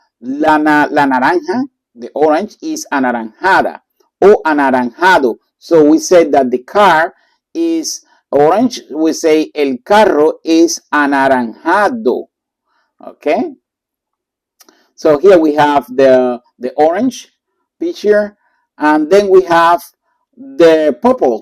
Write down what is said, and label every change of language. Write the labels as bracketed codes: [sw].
[es] La naranja, [en] the orange, [es] is anaranjada o anaranjado. [en] So we say that the car is orange. [es] We say el carro es anaranjado. [en] Okay. So here we have the orange picture, and then we have the purple.